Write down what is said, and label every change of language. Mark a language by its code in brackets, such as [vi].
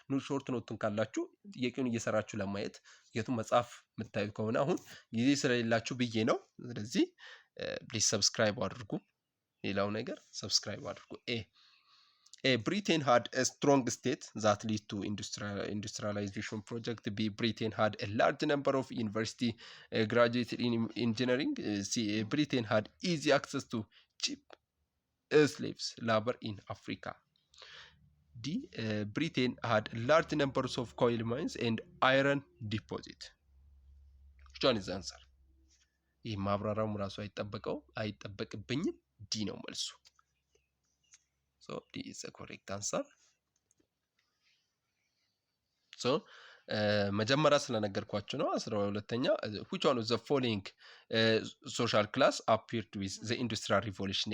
[am] ሾርት ኖትን ካላችሁ ጥያቄውን እየሰራችሁ ለማየት የቱም መጽሐፍ የምታዩት ከሆነ አሁን ጊዜ ስለሌላችሁ ብዬ ነው። ስለዚህ [en] ፕሊዝ ሰብስክራይብ [am] አድርጉ። ሌላው ነገር ሰብስክራይብ አድርጉ። [en] Britain had a strong state that led to industrialization project. B. Britain had a large number of university graduates in engineering. C. Britain had easy access to cheap slaves labor in Africa. D. Britain had large numbers of coal mines and iron deposit. Which one is the answer? [am] ይህ ማብራራሙ ራሱ አይጠበቅብኝም። ዲ ነው መልሱ። [en] So D is the correct answer. So [am] መጀመሪያ ስለነገርኳችሁ ነው። 12ኛ [en] which one of the following social class appeared with the industrial revolution?